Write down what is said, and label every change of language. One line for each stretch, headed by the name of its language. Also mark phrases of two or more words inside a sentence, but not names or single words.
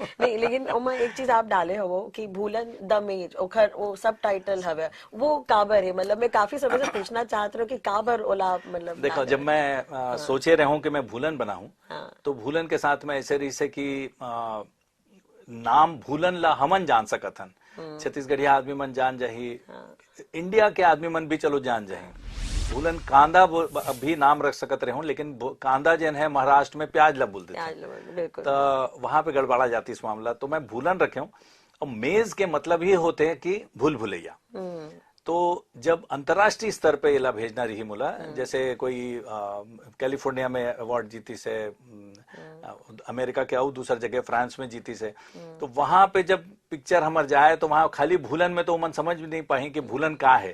Chhattisgarhi: नहीं लेकिन उमा एक चीज आप डाले हो कि भूलन द मेज ओखर वो सब टाइटल हवे, वो काबर है, मतलब मैं काफी समय से पूछना चाहती हूँ कि काबर ओला, मतलब देखो जब मैं सोचे रहा हूँ कि मैं भूलन बनाऊं, तो भूलन के साथ में ऐसे रही से कि नाम भूलन ला हमन जान सकत हन, छत्तीसगढ़िया आदमी मन जान जाही, इंडिया के आदमी मन भी चलो जान जाही। भूलन कांदा भी नाम रख सकत रहे हूँ, लेकिन कांदा जन है महाराष्ट्र में प्याज ला बोलते थे, तो वहां पे गड़बड़ा जाती इस मामला। तो मैं भूलन रखे हूँ। और मेज के मतलब ही होते हैं कि भूल भुलैया। तो जब अंतर्राष्ट्रीय स्तर पे इला भेजना रही मुला, जैसे कोई कैलिफोर्निया में अवार्ड जीती से, अमेरिका के और दूसर जगह फ्रांस में जीती से, तो वहां पे जब पिक्चर हमार जाए तो वहां खाली भूलन में तो मन समझ भी नहीं पाए कि भूलन का है।